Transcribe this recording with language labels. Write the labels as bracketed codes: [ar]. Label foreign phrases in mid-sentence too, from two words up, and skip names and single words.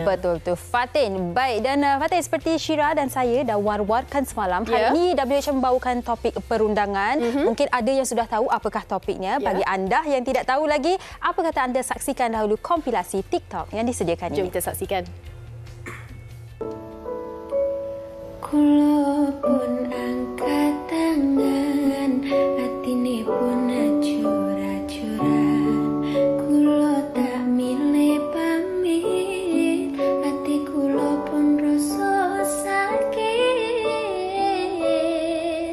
[ms] Betul tu Fatin. Baik, dan Fatin, seperti Syira dan saya dah war-warkan semalam, hari ini WH membawakan topik perundangan. Mungkin ada yang sudah tahu apakah topiknya. Bagi anda yang tidak tahu lagi, apa kata anda saksikan dahulu kompilasi TikTok yang disediakan ini. Jom kita saksikan. [jv] Kulo pun angkat tangan, atine pun acur-acuran. Kulo tak milih pamit, hati kulo pun rasa sakit.